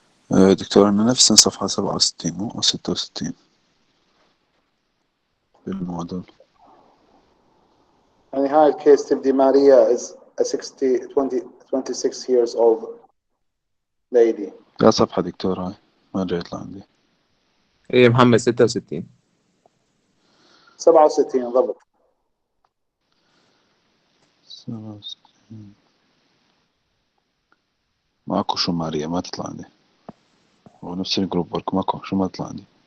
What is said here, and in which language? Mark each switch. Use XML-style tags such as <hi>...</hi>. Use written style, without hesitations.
<ar>دكتور أنا نفس صفحة 67 مو 66 في الموديل. يعني هاي الكيس تبدي</ar> <en>Maria is a 26 years old lady.</en> <ar>يا صفحة دكتور هاي ما جاي يطلع عندي. ايه محمد 66. 67 ضبط. 67 ماكو شو ماريا ما تطلع عندي، هو نفس الجروب ورك ماكو شو ما تطلع عندي.</ar>